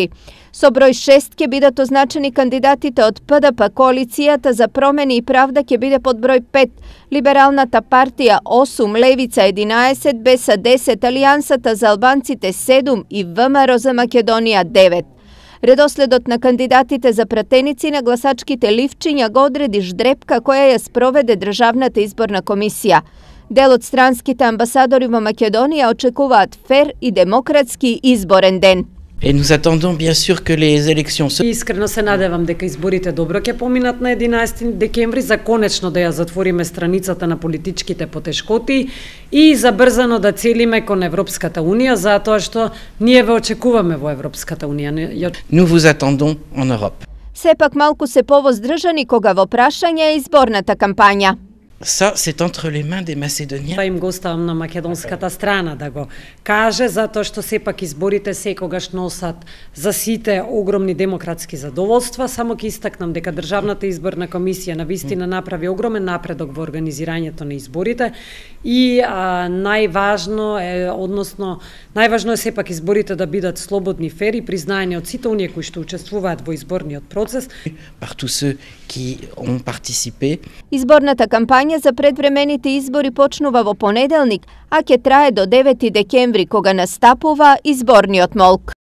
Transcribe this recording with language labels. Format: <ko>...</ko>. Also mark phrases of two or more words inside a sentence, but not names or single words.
<mk>Со број 6 ќе бидат означени кандидатите од ПДП, коалицијата за промени и правда ќе биде под број 5, Либералната партија 8, Левица 11, БЕСА 10, Алијансата за албанците 7 и ВМРО за Македонија 9. Редоследот на кандидатите за пратеници на гласачките ливчиња го одреди ждрепка која ја спроведе Државната изборна комисија. Дел од странските амбасадори во Македонија очекуваат фер и демократски изборен ден.</mk> <fr>Et nous attendons bien sûr que les élections</fr> <mk>Искрено се надевам дека изборите добро ќе поминат на 11 декември, за конечно да ја затвориме страницата на политичките потешкоти и забрзано да целиме кон Европската унија, затоа што ние ве очекуваме во Европската унија.</mk> <fr>Nous vous attendons en Europe.</fr> <mk>Сепак малку се повоздржани кога во прашање е изборната кампања.</mk> <fr>Ça, c'est entre les mains des Macédoniens.</fr> <mk>Па им го оставам на македонската страна да го каже, затоа што сепак изборите секогаш носат за сите огромни демократски задоволства. Само ќе истакнам дека Државната изборна комисија навистина направи огромен напредок во организирањето на изборите и најважно е сепак изборите да бидат слободни, фер и признаени од сите оние кои што учествуваат во изборниот процес.</mk> <fr>Par tous ceux qui ont participé.</fr> <mk>Изборната кампања за предвремените избори почнува во понеделник, а ќе трае до 9 декември, кога настапува изборниот молк.</mk>